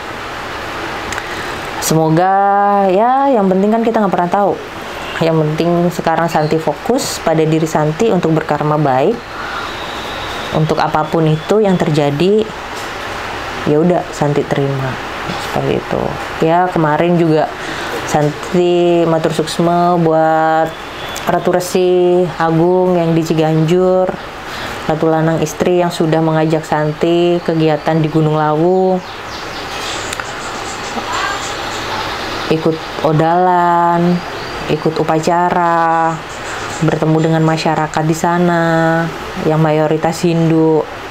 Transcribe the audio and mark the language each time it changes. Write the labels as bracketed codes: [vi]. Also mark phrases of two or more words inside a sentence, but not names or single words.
[id] Semoga ya, yang penting kan kita nggak pernah tahu. Yang penting sekarang Santi fokus pada diri Santi untuk berkarma baik, untuk apapun itu yang terjadi, ya udah Santi terima seperti itu. Ya kemarin juga Santi [ban] matur suksma [id] buat Ratu Resi Agung yang di Ciganjur, Ratu Lanang istri yang sudah mengajak Santi kegiatan di Gunung Lawu, ikut odalan, ikut upacara, bertemu dengan masyarakat di sana yang mayoritas Hindu.